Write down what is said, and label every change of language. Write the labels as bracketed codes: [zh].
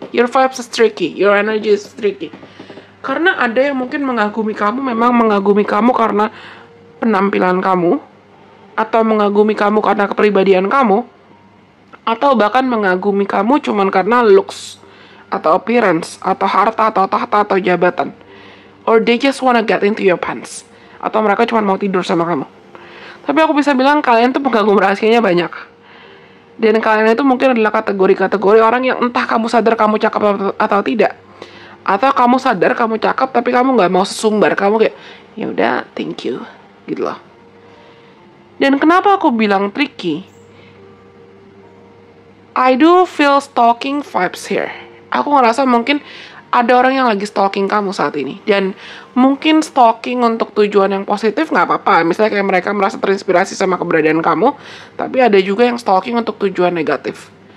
[en] Your vibes is tricky, your energy is tricky. [id] Karena ada yang mungkin mengagumi kamu, memang mengagumi kamu karena penampilan kamu, atau mengagumi kamu karena kepribadian kamu, atau bahkan mengagumi kamu cuman karena looks, atau appearance, atau harta, atau tahta, atau jabatan. [en] Or they just wanna get into your pants. [id] Atau mereka cuma mau tidur sama kamu. Tapi aku bisa bilang kalian tuh pengagum rahasianya banyak. Dan kalian itu mungkin adalah kategori-kategori orang yang entah kamu sadar kamu cakep atau tidak. Atau kamu sadar kamu cakep tapi kamu gak mau sesumbar. Kamu kayak, ya udah, thank you. Gitu loh. Dan kenapa aku bilang tricky? [en] I do feel stalking vibes here. [id] Aku ngerasa mungkin ada orang yang lagi stalking kamu saat ini. Dan mungkin stalking untuk tujuan yang positif gak apa-apa. Misalnya kayak mereka merasa terinspirasi sama keberadaan kamu. Tapi ada juga yang stalking untuk tujuan negatif.